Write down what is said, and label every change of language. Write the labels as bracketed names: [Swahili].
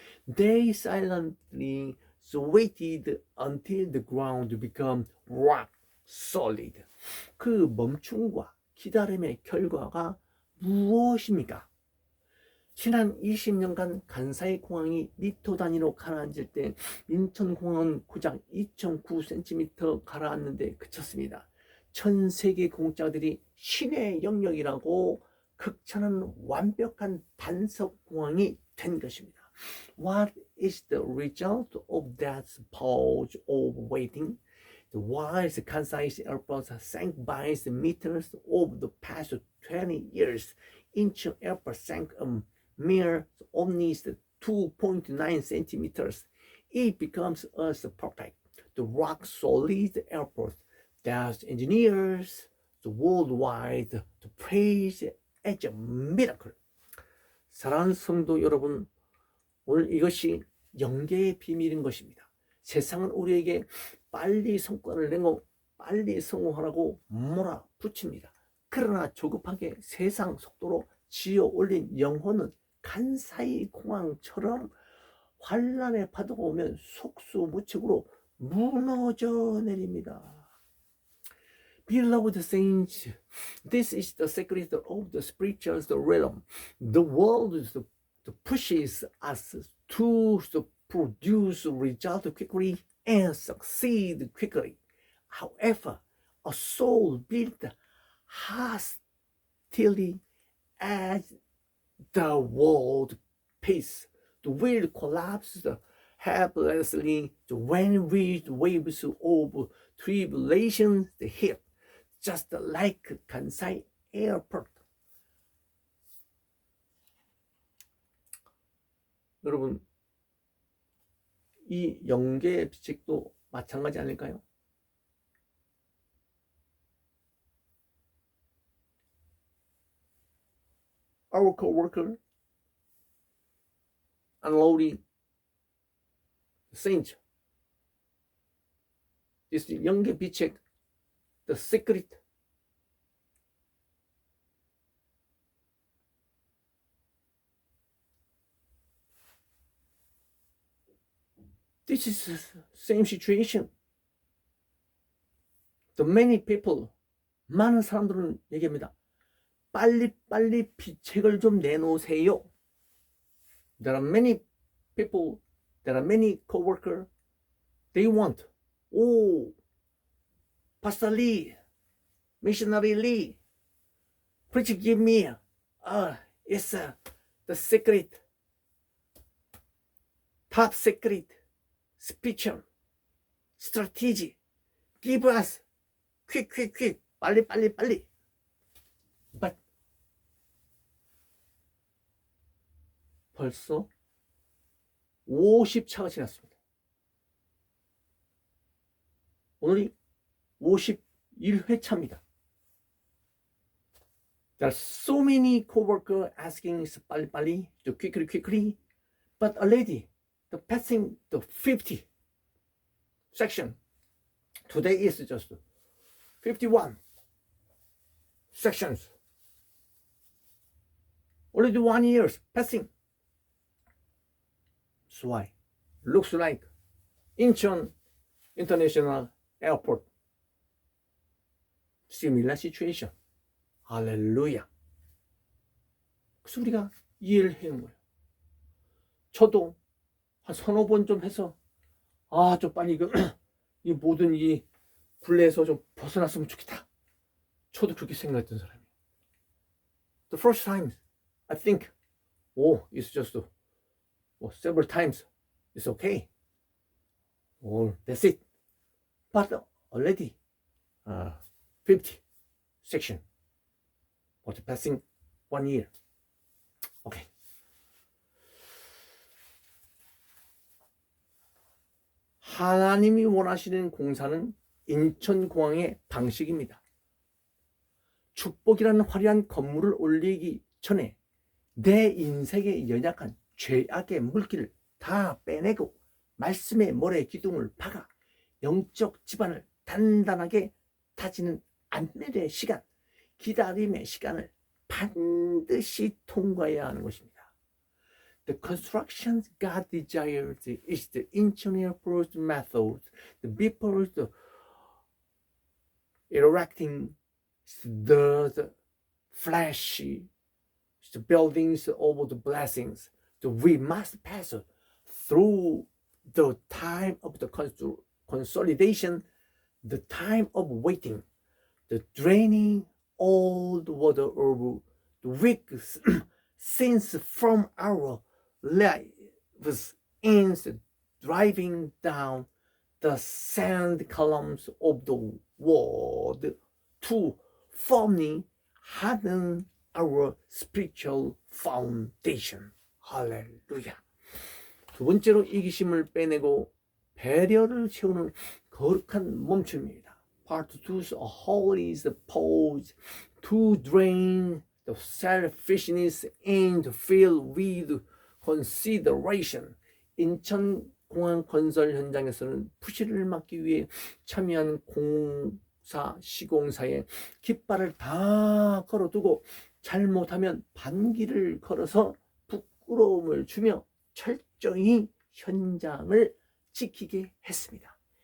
[English] They silently waited until the ground became rock solid. [Korean] 그 멈춤과 기다림의 결과가 무엇입니까? 지난 20년간 간사이 공항이 미터 단위로 가라앉을 때 인천공항은 고작 2.9cm 가라앉는데 그쳤습니다. 전 세계 공짜들이 신의 영역이라고 극찬하는 완벽한 단속 공항이 된 것입니다. [English] What is the result of that pause of waiting? While the Kansai airport sank by the meters over the past 20 years, Incheon airport sank a mere only 2.9 centimeters. It becomes as perfect, the rock solid airport that engineers the worldwide to praise as a miracle. [Korean] 사랑하는 성도 여러분, 오늘 이것이 영계의 비밀인 것입니다. 세상은 우리에게 빨리 성과를 내고 빨리 성공하라고 몰아붙입니다. 그러나 조급하게 세상 속도로 지어 올린 영혼은 간사이 공항처럼 환란의 파도가 오면 속수무책으로 무너져 내립니다. [English] Beloved saints, this is the secret of the spiritual realm. The world pushes us to produce results quickly and succeed quickly. However, a soul built hastily as the world pace, will collapse helplessly when waves of tribulation hit, just like Kansai Airport. [Korean] 여러분, 이 영계의 비책도 마찬가지 아닐까요? [English] Our co-worker unloading saint. This [Korean] 영계 비책, [English] the secret. This is the same situation. The many people, [Korean] 많은 사람들은 얘기합니다. 빨리 비책을 좀 내놓으세요. [English] There are many people, there are many co-workers, they want, Pastor Lee, Missionary Lee, please give me, it's the secret, top secret, spiritual, strategy, give us, quick, [Korean] 빨리. But 벌써 50차가 지났습니다. 오늘이 51회차입니다. [English] There are so many co-workers asking [Korean] 빨리, [English] to quickly, but already the passing the 50 section. Today is just 51 sections. Already 1 year passing. That's why looks like Incheon International Airport similar situation. [Korean] 할렐루야. 그래서 우리가 이해를 해는 거예요. 저도 한 서너 번 좀 해서 좀 빨리 이 모든 이 굴레에서 좀 벗어났으면 좋겠다. 저도 그렇게 생각했던 사람이에요. [English] The first time I think, it's just several times. It's okay. That's it. But already 50 section. But passing 1 year. Okay. [Korean] 하나님이 원하시는 공사는 인천공항의 방식입니다. 축복이라는 화려한 건물을 올리기 전에 내 인생에 연약한 죄악의 물기를 다 빼내고 말씀의 모래 기둥을 박아 영적 지반을 단단하게 다지는 안면의 시간, 기다림의 시간을 반드시 통과해야 하는 것입니다. [English] The construction God desires is the engineer first method. The people erecting the flashy the buildings of the blessings. We must pass through the time of the consolidation, the time of waiting, the draining all the water of the weak sins from our lives, and driving down the sand columns of the world to firmly harden our spiritual foundation. [Korean] 할렐루야. 두 번째로 이기심을 빼내고 배려를 채우는 거룩한 멈춤입니다. [English] Part 2's holy is the pause to drain the selfishness and fill with consideration. [Korean] 인천공항 건설 현장에서는 부실을 막기 위해 참여한 시공사에 깃발을 다 걸어두고 잘못하면 반기를 걸어서 부끄러움을 주며 철저히 현장을 지키게 했습니다.